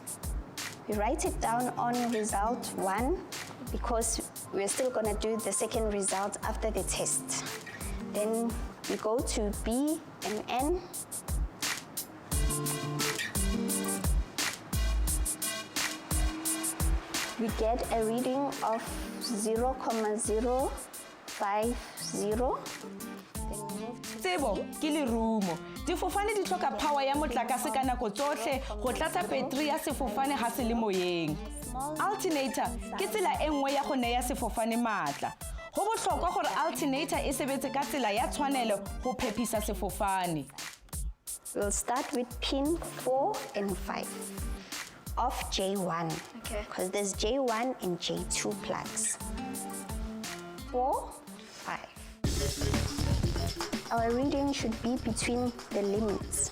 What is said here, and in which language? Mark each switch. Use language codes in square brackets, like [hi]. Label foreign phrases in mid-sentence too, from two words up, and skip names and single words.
[en] We write it down on result 1 because we're still going to do the second result after the test. Then we go to B and N. We get a reading of 0.050. [tn] Tsebo ke lerumo. Difofane di tlhoka power ya motlakase ka nako tsotlhe go tlatsa battery ya sefofane ha se le moyeng. Alternator ke tsela e nngwe ya go neya sefofane matla. Go botlhokwa gore alternator e sebetse ka tsela ya tshwanelo go phephisa sefofane. [en] We'll start with pin 4 and 5 of J1. Okay. Because there's J1 and J2 plugs. 4, 5. Our reading should be between the limits.